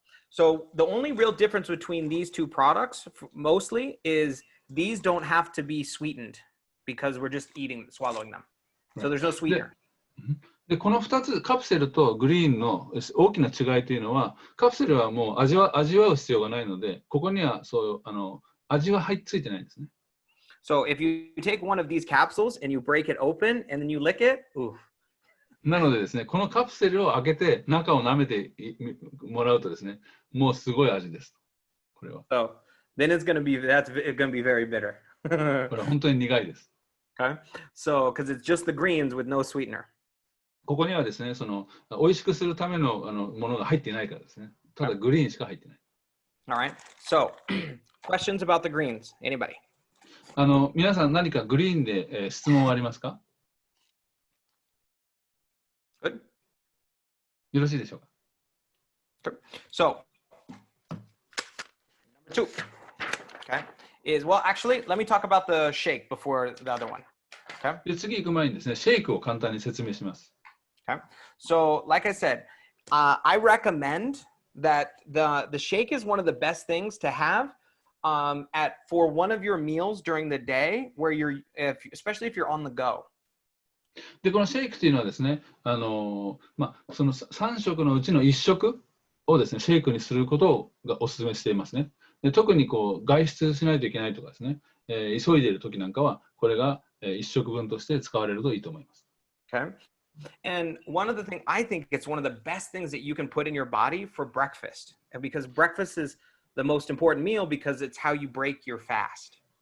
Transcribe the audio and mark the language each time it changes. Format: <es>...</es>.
<en>So the only real difference between these two products mostly is these don't have to be sweetened because we're just swallowing them. So there's no sweetener.</en> <ja>で、この2つ、カプセルとグリーンの大きな違いというのは、カプセルはもう味わう必要がないので、ここには味はついてないんですね。</ja> <en>So if you take one of these capsules and you break it open and then you lick it, ooh.</en> <ja>なのでですね、このカプセルを開けて中を舐めてもらうとですね、もうすごい味です。これは。</ja> <en>So then it's going to be very bitter.</en> <ja>これは本当に苦いです。</ja> <en>Okay. So because it's just the greens with no sweetener.</en> <ja>ここにはですね、美味しくするためのものが入っていないからですね。ただグリーンしか入ってない。</ja> <en>All right. So questions about the greens? Anybody?</en> <ja>皆さん何かグリーンで、質問はありますか？</ja> <en>Good.</en> <ja>よろしいでしょうか？</ja> <en>So number 2, okay, is, well, actually, let me talk about the shake before the other one. Okay.</en> <ja>で、次行く前にですね、シェイクを簡単に説明します。</ja> <en>Okay. So, like I said, I recommend that the shake is one of the best things to have for one of your meals during the day, where especially if you're on the go.</en> <ja>で、このシェイクというのはですね、その3食のうちの1食をですね、シェイクにすることがお勧めしていますね。で、特に外出しないといけないとかですね、急いでいる時なんかは、これが1食分として使われるといいと思います。</ja> <en>Okay. And one of the things, I think it's one of the best things that you can put in your body for breakfast. And because breakfast is the most important meal because it's how you break your fast.</en>